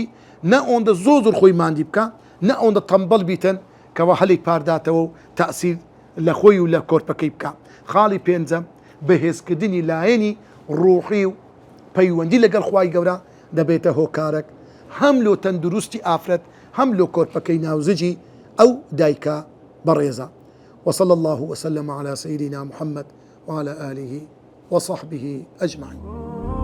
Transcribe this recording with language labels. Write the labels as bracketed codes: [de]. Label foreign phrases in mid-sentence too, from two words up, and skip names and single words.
[ckb] نە ئەوەندە زۆر خۆی ماندی بکە نە ئەوەندە تەمبەڵ بیتن کەوا هەلێک پارداتەوە و تەئسیر لە خۆی و لە کۆرپەکەی بکە خاڵی پێنجەم بەهێزکردنی لایەنی ڕوحی و پەیوەندی لەگەڵ خوای گەورە دەبێتە هۆکارێک هەم لۆ تەندروستی ئافرەت هەم لۆ کۆرپەکەی ناوزجی ئەو دایکە بەڕێزە [ar] وصلى الله وسلم على سيدنا محمد وعلى آله وصحبه أجمعين.